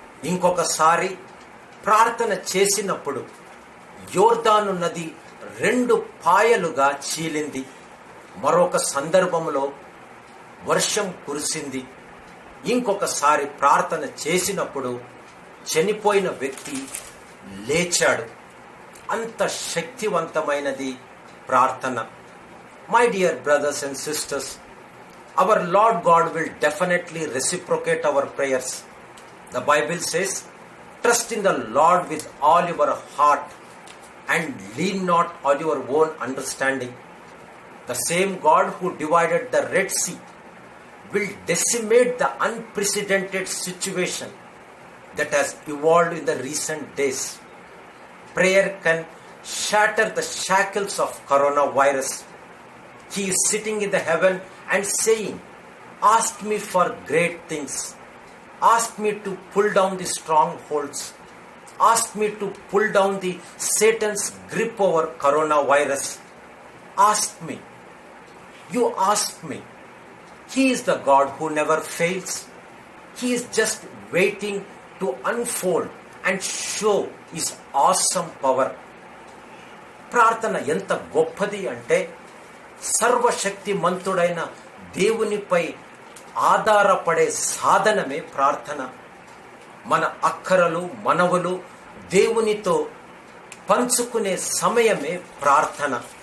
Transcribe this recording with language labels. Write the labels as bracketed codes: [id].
[te] ఇంకొకసారి ప్రార్థన చేసినప్పుడు యోర్దాను నది 2 పాయలుగా చీలింది. మరొక సందర్భంలో వర్షం కురిసింది. ఇంకొకసారి ప్రార్థన చేసినప్పుడు చనిపోయిన వ్యక్తి లేచాడు. అంత శక్తివంతమైనది ప్రార్థన. [en] My dear brothers and sisters, our Lord God will definitely reciprocate our prayers. The Bible says, trust in the Lord with all your heart and lean not on your own understanding. The same God who divided the Red Sea will decimate the unprecedented situation that has evolved in the recent days. Prayer can shatter the shackles of coronavirus. He is sitting in the heaven and saying, ask me for great things. Ask me to pull down the strongholds. Ask me to pull down the Satan's grip over coronavirus. Ask me. You ask me. He is the God who never fails. He is just waiting to unfold and show his awesome power. [te] ప్రార్థన ఎంత గొప్పది అంటే సర్వశక్తి మంతుడైన దేవునిపై ఆధారపడే సాధనమే ప్రార్థన. మన అక్కరలు మనవులు దేవునితో పంచుకునే సమయమే ప్రార్థన.